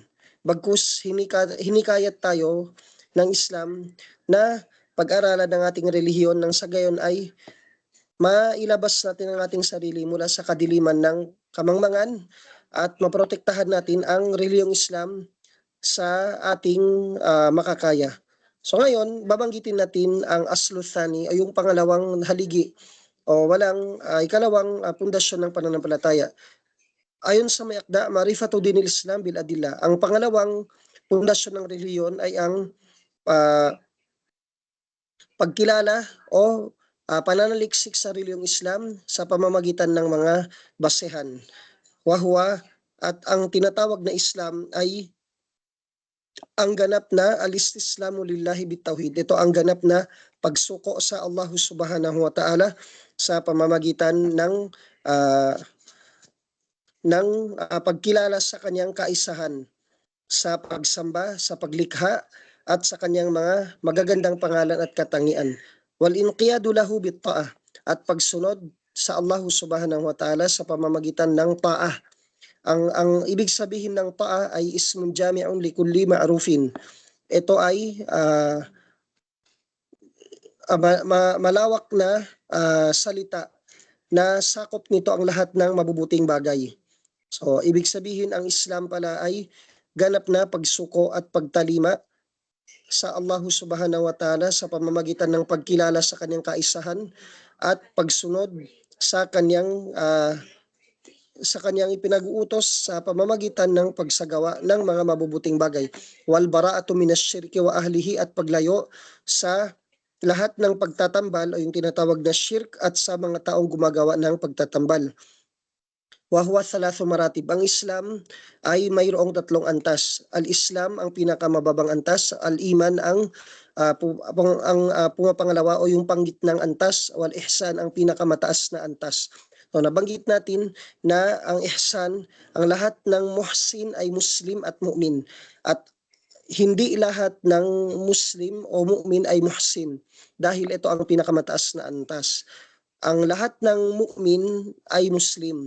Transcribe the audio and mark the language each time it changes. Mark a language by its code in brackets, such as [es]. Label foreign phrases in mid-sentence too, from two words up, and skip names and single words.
[tl] Bagkus hinikayat tayo ng Islam na pag-aralan ng ating relihiyon nang sa gayon ay mailabas natin ang ating sarili mula sa kadiliman ng kamangmangan at maprotektahan natin ang relihiyong Islam sa ating makakaya. So ngayon, babanggitin natin ang asluthani ay yung pangalawang haligi o ikalawang pundasyon ng pananampalataya. Ayon sa may akda, [ar] معرفة دين الإسلام بالأدلة. [tl] Ang pangalawang pundasyon ng relihiyon ay ang pagkilala o pananaliksik sa relihiyong Islam sa pamamagitan ng mga basehan. Wahwa at ang tinatawag na Islam ay ang ganap na [ar] الاستسلام لله بالتوحيد. [tl] Ito ang ganap na pagsuko sa Allah [ar] سبحانه وتعالى [tl] sa pamamagitan ng pagkilala sa kanyang kaisahan, sa pagsamba, sa paglikha at sa kanyang mga magagandang pangalan at katangian. [ar] والانقياد له بالطاعة [tl] at pagsunod sa Allah [ar] سبحانه وتعالى [tl] sa pamamagitan ng ta'ah. Ang ibig sabihin ng ta'ah ay [ar] اسم جامع لكل معروف. [tl] Ito ay malawak na salita na sakop nito ang lahat ng mabubuting bagay. So, ibig sabihin ang Islam pala ay ganap na pagsuko at pagtalima sa Allah [ar] سبحانه وتعالى [tl] sa pamamagitan ng pagkilala sa kanyang kaisahan at pagsunod sa kanyang ipinag-uutos sa pamamagitan ng pagsagawa ng mga mabubuting bagay. [ar] والبراءة من الشرك وأهله [tl] at paglayo sa lahat ng pagtatambal o yung tinatawag na shirk at sa mga taong gumagawa ng pagtatambal. [ar] وهو ثلاث مراتب. [tl] Ang Islam ay mayroong tatlong antas. Al-Islam ang pinakamababang antas, al-Iman ang pumapangalawa o yung panggitnang antas, [ar] والإحسان [tl] ang pinakamataas na antas. So nabanggit natin na ang ihsan, ang lahat ng muhsin ay Muslim at mu'min. At hindi lahat ng Muslim o mu'min ay muhsin dahil ito ang pinakamataas na antas. Ang lahat ng mu'min ay Muslim.